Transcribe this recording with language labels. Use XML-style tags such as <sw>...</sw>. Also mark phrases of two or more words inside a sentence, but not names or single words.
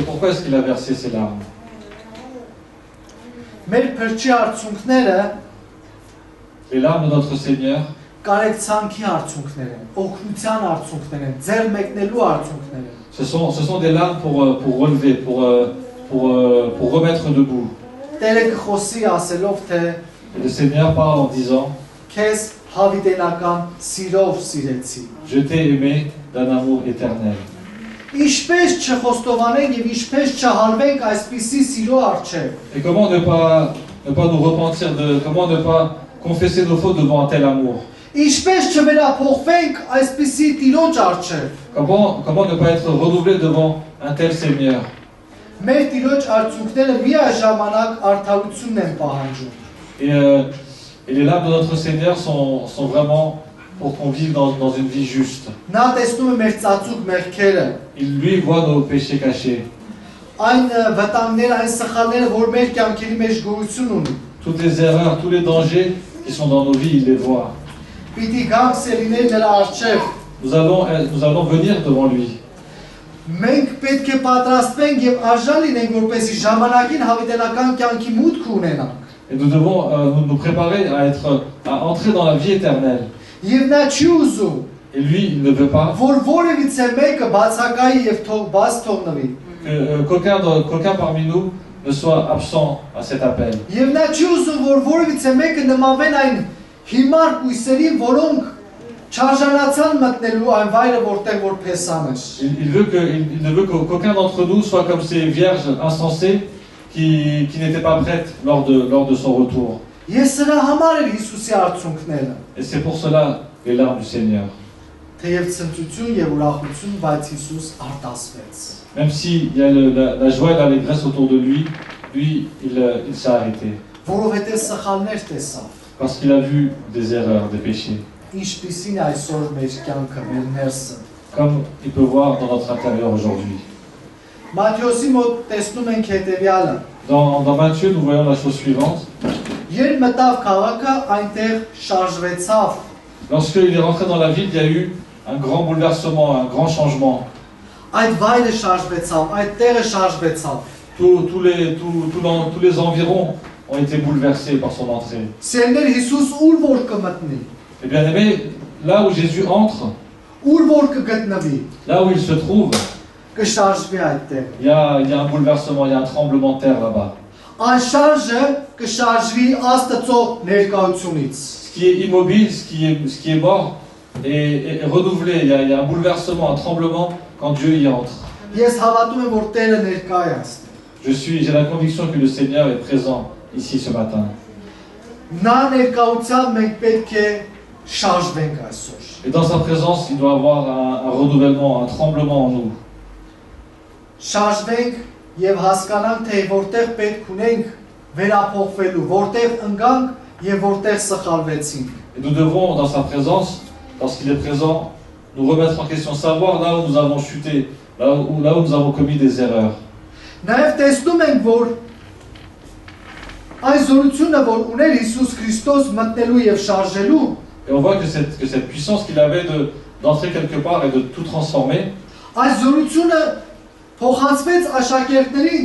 <fr>Pourquoi est-ce qu'il a versé ses larmes?</fr> <hy>Մեր փրկի արցունքները</hy> <fr>Les larmes de notre Seigneur,</fr> <hy>կարեկցանքի արցունքներ են, օգնության արցունքներ են, ձեռ մեկնելու արցունքներ են։</hy> <fr>ce sont des larmes pour relever, pour remettre debout.</fr> <hy>Տերը կխոսի ասելով, թե</hy> <fr>Et le Seigneur parle en disant,</fr> <hy>քեզ հավիտենական սիրով սիրեցի։</hy> <fr>je t'ai aimé d'un amour éternel.</fr> <hy>Ինչպես չխոստովանենք եւ ինչպես չհալվենք այսպիսի սիրո առջև։</hy> <fr>Et comment ne pas nous repentir comment ne pas confesser nos fautes devant un tel amour?</fr> <hy>Ինչպես չվերափոխվենք այսպիսի Տիրոջ առջև։</hy> <fr>Comment ne pas être renouvelé devant un tel Seigneur?</fr> <hy>Մեր Տիրոջ արցունքները միաժամանակ արդարությունն են պահանջում։</hy> <fr>Et les larmes de notre Seigneur sont vraiment pour qu'on vive dans une vie juste.</fr> <hy>Նա տեսնում է մեր ծածուկ մեղքերը,</hy> <fr>Il lui voit nos péchés cachés.</fr> <hy>այն վտանգները, այն սխալները, որ մեր կյանքերի մեջ գոյություն ունի։</hy> <fr>Toutes les erreurs, tous les dangers qui sont dans nos vies, il les voit.</fr> <hy>Պիտի գանք սելիներ նրա առջև։</hy> <fr>Nous allons venir devant lui.</fr> <hy>Մենք պետք է պատրաստվենք եւ արժան լինենք, որպեսզի ժամանակին հավիտենական կյանքի մուտք ունենանք։</hy> <fr>Et nous devons nous préparer à entrer dans la vie éternelle.</fr> <hy>Եվ նա չի ուզում,</hy> <fr>Et lui, il ne veut pas</fr> <hy>որ որևիցե մեկը բացակայի եւ բաց թողնվի։</hy> <fr>qu'aucun parmi nous ne soit absent à cet appel.</fr> <hy>Եվ նա չի ուզում, որ որևիցե մեկը նմանվեն այն հիմար կույսերին, որոնք չարժանացան մտնելու այն վայրը, որտեղ որ փեսան էր։</hy> <fr>Il ne veut qu'aucun d'entre nous soit comme ces vierges insensées qui n'étaient pas prêtes lors de son retour.</fr> <hy>Ես սրա համար եմ Հիսուսի արցունքները։</hy> <fr>Et c'est pour cela les larmes du Seigneur.</fr> <hy>Թեև ցնծություն եւ ուրախություն, բայց Հիսուս արտասվեց։</hy> <fr>Même s'il y a la joie et l'allégresse autour de lui, il s'est arrêté.</fr> <hy>Որովհետեւ սխալներ տեսավ։</hy> <fr>Parce qu'il a vu des erreurs, des péchés.</fr> <hy>Ինչպիսին այսօր մեր կյանքը, մեր ներսը։</hy> <fr>Comme il peut voir dans notre intérieur aujourd'hui.</fr> <hy>Մատթեոսի մոտ տեսնում ենք հետեւյալը։</hy> <fr>Dans Matthieu, nous voyons la chose suivante.</fr> <hy>Երբ մտավ քաղաքը, այնտեղ շարժվեցավ։</hy> <fr>Lorsqu'il est rentré dans la ville, il y a eu un grand bouleversement, un grand changement.</fr> <hy>Այդ vայրը շարժվեցավ, այդ տեղը շարժվեցավ։</hy> <fr>Tous les environs ont été bouleversés par son entrée.</fr> <hy>Սերներ Հիսուս ուր որ կմտնի։</hy> <fr>Et bien aimé, là où Jésus entre,</fr> <hy>Ուր որ կգտնվի,</hy> <fr>là où il se trouve,</fr> <hy>կշարժվի այդտեղ։</hy> <fr>il y a un bouleversement, il y a un tremblement de terre là-bas.</fr> <hy>Այն շարժը կշարժվի Աստծո ներկայությունից։</hy> <fr>Ce qui est immobile, ce qui est mort est renouvelé. Il y a un bouleversement, un tremblement quand Dieu y entre.</fr> <hy>Ես հավատում եմ, որ Տերը ներկա է այստեղ։</hy> <fr>J'ai la conviction que le Seigneur est présent ici ce matin.</fr> <hy>Նա ներկայությամբ մենք պետք է շարժվենք այսօր։</hy> <fr>Et dans sa présence, il doit y avoir un renouvellement, un tremblement en nous.</fr> <hy>շարժվենք եւ հասկանանք, թե որտեղ պետք ունենք վերափոխվելու, որտեղ ընկանք եւ որտեղ սխալվեցինք։</hy> <fr>Et nous devons, dans sa présence, lorsqu'il est présent, nous remettre en question, savoir là où nous avons chuté, là où nous avons commis des erreurs.</fr> <hy>Նաեւ տեսնում ենք, որ այս զորությունը, որ ուներ Հիսուս Քրիստոս մտնելու եւ շարժելու,</hy> <fr>Et on voit que cette puissance qu'il avait d'entrer quelque part et de tout transformer,</fr> <hy>այս զորությունը փոխանցվեց աշակերտներին,</hy>